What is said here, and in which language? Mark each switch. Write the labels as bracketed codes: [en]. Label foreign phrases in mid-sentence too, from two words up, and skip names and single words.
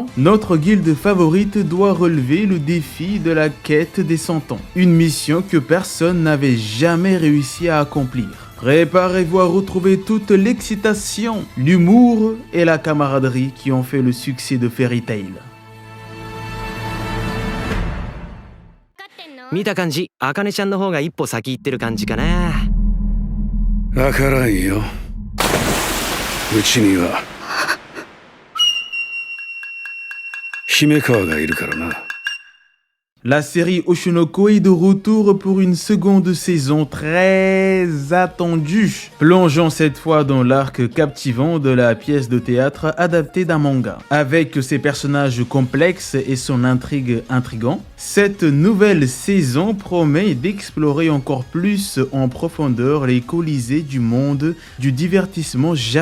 [fr] Notre guilde favorite doit relever le défi de la quête des 100 ans, une mission que personne n'avait jamais réussi à accomplir. Préparez-vous à retrouver toute l'excitation, l'humour et la camaraderie qui ont fait le succès de Fairy Tail. [ja] 見た感じ、あかねちゃんの方が一歩先行ってる感じかな。わからんよ。うちには姫川がいるからな。 [fr] La série Oshinoko est de retour pour une seconde saison très attendue, plongeant cette fois dans l'arc captivant de la pièce de théâtre adaptée d'un manga. Avec ses personnages complexes et son intrigue intrigante, cette nouvelle saison promet d'explorer encore plus en profondeur les colisées du monde du divertissement japonais.